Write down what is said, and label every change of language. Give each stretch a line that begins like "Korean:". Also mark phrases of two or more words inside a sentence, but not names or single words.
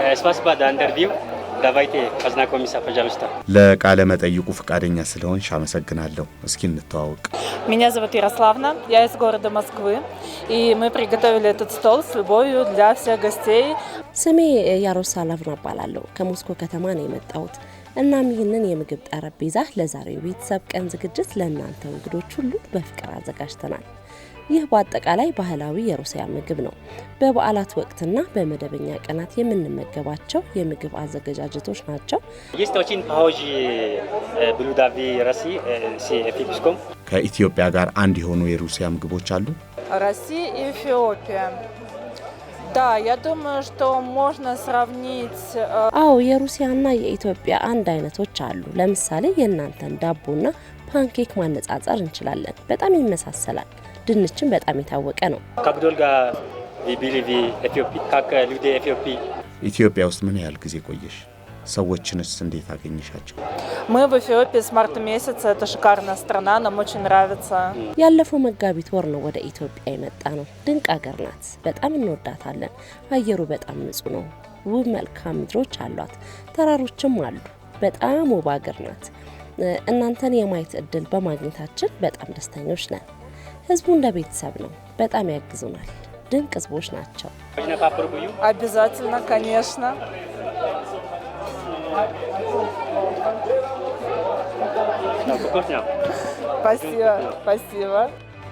Russian: Спасибо за интервью. Давайте познакомимся, пожалуйста.
Amharic: ለቃለ መጠይቁ ፈቃደኛ ስለሆንሽ አመሰግናለሁ። እስኪ እንተዋወቅ።
Russian: Меня зовут Ярославна, я из города Москвы, и мы приготовили этот стол с любовью для всех гостей.
Amharic: ስሜ ያሮሳላቭና እባላለሁ ከሞስኮ ከተማ ነው የመጣሁት። እናም ይህንን የምግብ ጠረጴዛ ለዛሬው ቤተሰብ ቀን ዝግጅት ለእናንተ እንግዶች ሁሉ በፍቅር አዘጋጅተናል። ይህ በአጠቃላይ ባህላዊ የሩሲያ ምግብ ነው። በበዓላት ወቅትና በመደበኛ ቀናት የምንመገባቸው የምግብ አዘገጃጀቶች ናቸው።
Russian: Есть очень похожие блюда в России с эфиопским.
Amharic: ከኢትዮጵያ ጋር አንድ የሆኑ የሩሲያ ምግቦች አሉ?
Russian: Россия и Эфиопия. Да, я думаю, что можно сравнить...
Amharic: አዎ የሩሲያና የኢትዮጵያ አንድ አይነቶች አሉ። ለምሳሌ የእናንተን ዳቦና ፓንኬክ ማነጻጸር እንችላለን። በጣም ይመሳሰላል። ድንችን በጣም የታወቀ ነው።
Russian: Как долго вы были в Эфиопии? Как люди Эфиопии?
Amharic: ኢትዮጵያ ውስጥ ምን ያህል ጊዜ ቆየሽ? ሰዎችንስ እንዴት አገኘሻቸው?
Russian: Мы в Эфиопии с марта месяца, это шикарная страна, нам очень нравится.
Amharic: ያለፈው መጋቢት ወር ነው ወደ ኢትዮጵያ የመጣ ነው። ድንቅ ሀገር ናት። በጣም እንወዳታለን። አየሩ በጣም ንጹህ ነው። ውብ መልክዓ ምድሮች አሏት። ተራሮችም አሉ። በጣም ውብ ሀገር ናት። እናንተን የማየት እድል በማግኘታችን በጣም ደስተኞች ነን። ህዝቡ እንደ ቤተሰብ ነው። በጣም ያግዙናል። ድንቅ ህዝቦች ናቸው።
Russian: Обязательно, конечно. Спасибо, спасибо.